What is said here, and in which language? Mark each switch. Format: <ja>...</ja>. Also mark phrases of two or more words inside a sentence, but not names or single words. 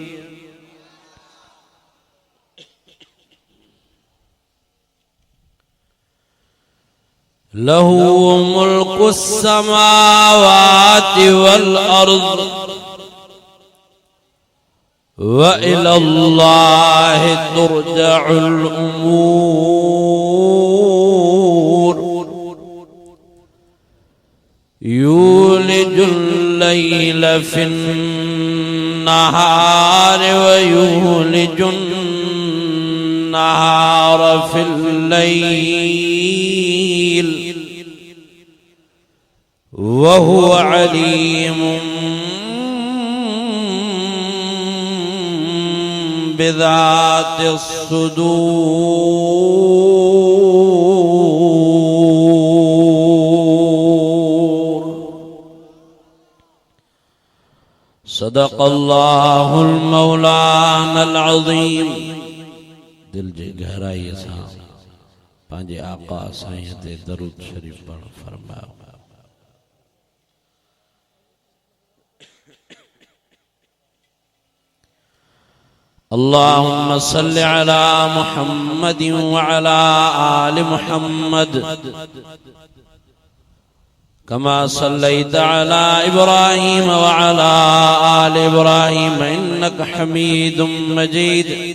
<ar>له ملك السماوات والأرض وإلى الله ترجع الأمور يولج الليل في النهار ويولج النهار في الليل وهو عليم بذات الصدور. صدق الله مولانا العظيم.</ar> <sd>दिल जे गहराई सां पंहिंजे आका साईं ते दरूद शरीफ पढ़ फरमायो।</sd> <ar>اللهم صل على محمد وعلى آل محمد كما صليت على إبراهيم وعلى آل إبراهيم إنك حميد مجيد.</ar>